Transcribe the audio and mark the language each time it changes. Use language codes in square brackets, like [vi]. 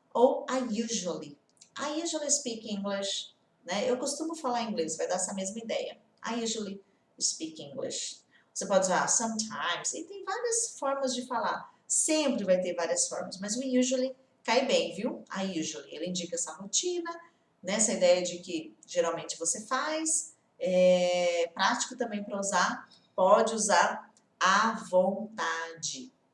[en] Ou I usually speak English. [pt] Né? Eu costumo falar inglês. Vai dar essa mesma ideia. [en] I usually speak English. [pt] Você pode usar sometimes. E tem várias formas de falar. Sempre vai ter várias formas. Mas o usually cai bem, viu? [en] I usually. [pt] Ele indica essa rotina, né? Essa ideia de que geralmente você faz. É prático também para usar. Pode usar à vontade.